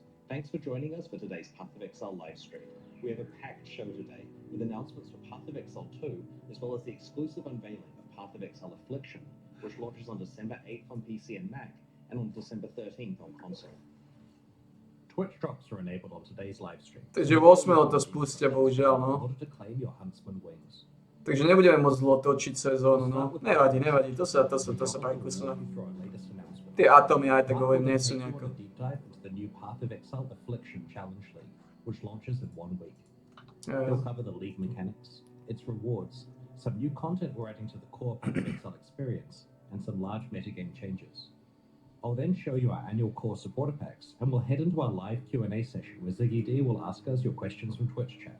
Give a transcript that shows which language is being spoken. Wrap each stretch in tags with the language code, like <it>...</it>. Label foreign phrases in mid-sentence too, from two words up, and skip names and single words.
<en>Thanks for joining us for today's Path of Exile livestream. We have a packed show today with announcements for Path of Exile 2, as well as the exclusive unveiling of Path of Exile Affliction, which launches on December 8th on PC and Mac, and on December 13th on console. Twitch drops are enabled on today's live stream.</en> <sk>Takže 8. to spustia, bohužiaľ, no. Takže nebudeme môcť dlho točiť sezónu, no. Nevadí, to sa prekusne. Tie atómy aj tak hovorím, nie sú nejako.</sk> <en>It'll cover the league mechanics, its rewards, some new content we're adding to the core Path of Exile experience, and some large metagame changes. I'll then show you our annual core supporter packs, and we'll head into our live Q&A session where Ziggy D will ask us your questions from Twitch chat.</en>